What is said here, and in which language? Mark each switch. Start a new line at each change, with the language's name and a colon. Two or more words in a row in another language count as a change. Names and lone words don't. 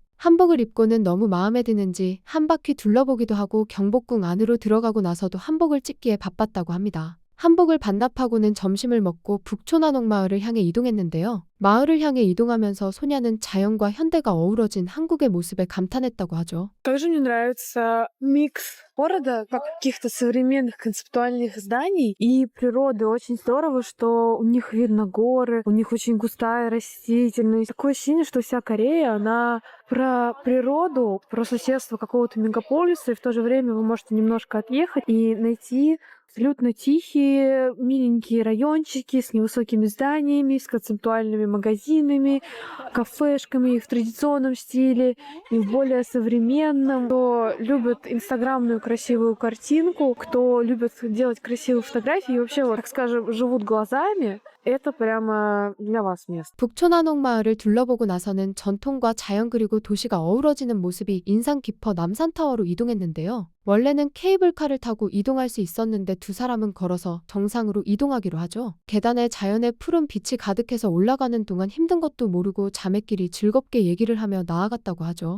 Korean: 한복을 입고는 너무 마음에 드는지 한 바퀴 둘러보기도 하고 경복궁 안으로 들어가고 나서도 한복을 찍기에 바빴다고 합니다. 한복을 반납하고는 점심을 먹고 북초난옥마을을 향해 이동했는데요. 마을을 향해 이동하면서 소냐는 자연과 현대가 어우러진 한국의 모습에 감탄했다고 하죠.
Russian: Также мне нравится микс города, как каких-то современных концептуальных зданий и природы. Очень здорово, что у них видно горы, у них очень густая растительность. Такое ощущение, что вся Корея, она про природу, про соседство какого-то мегаполиса, и в то же время вы можете немножко отъехать и найти абсолютно тихие, миленькие райончики с невысокими зданиями, с концептуальными магазинами, кафешками в традиционном стиле и в более современном. Кто любит инстаграмную красивую картинку, кто любит делать красивые фотографии и вообще, вот, так скажем, живут глазами, это прямо для вас место.
Korean: 북초난옥 마을을 둘러보고 나서는 전통과 자연 그리고 도시가 어우러지는 모습이 인상 깊어 남산타워로 이동했는데요. 원래는 케이블카를 타고 이동할 수 있었는데 두 사람은 걸어서 정상으로 이동하기로 하죠. 계단에 자연의 푸른 빛이 가득해서 올라가는 동안 힘든 것도 모르고 자매끼리 즐겁게 얘기를 하며 나아갔다고 하죠.